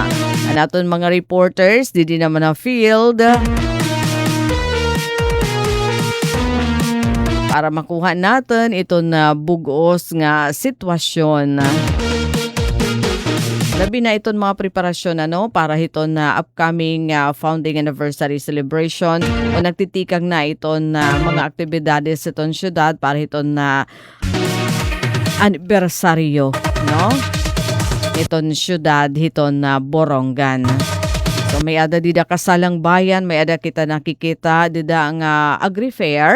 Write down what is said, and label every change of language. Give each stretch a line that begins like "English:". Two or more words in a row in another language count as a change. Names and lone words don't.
Waray: Naton mga reporters di naman na field para makuha natin itong bugos nga sitwasyon. Labi na iton mga preparasyon para hiton na
English: upcoming founding anniversary celebration
Waray: o nagtitikang na iton mga aktibidades iton syudad para hiton na anibersaryo iton syudad hiton na Borongan. So may ada dida kasalang bayan, may ada kita nakikita dida ang agri-fair.